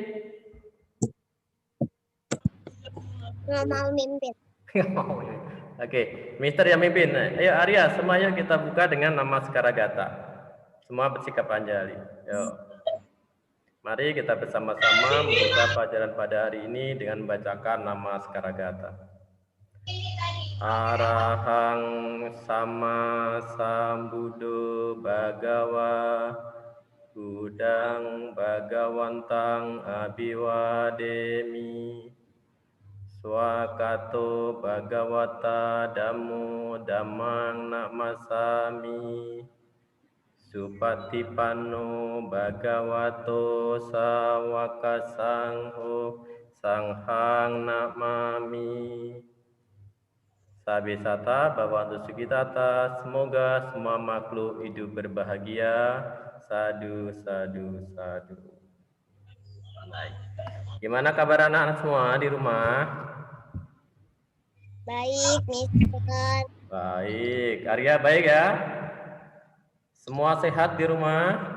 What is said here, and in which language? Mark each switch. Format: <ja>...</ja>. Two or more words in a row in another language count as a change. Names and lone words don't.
<id>Nggak mau mimpin. Oke, Mister yang mimpin. Ayo Arya, semuanya kita buka dengan nama Sekaragata. Semua bersikap anjali. Yuk. Mari kita bersama-sama membuka pelajaran pada hari ini dengan membacakan nama Sekaragata.</id> <pi>Arahang sama sambudo bagawa Budang Bagawantang Abiwademi Swakato Bhagawata Dhammo Dhammang Namasami Supatipanno Bhagavato Sawaka Sangho Sanghang Namami. Sabisata Bhavantu Sukitata,</pi> <id>semoga semua makhluk hidup berbahagia.</id> <pi>Sadu, sadu, sadu.</pi> <id>Baik. Gimana kabar anak-anak semua di rumah? Baik, Mister. Baik, Arya baik ya? Semua sehat di rumah?</id>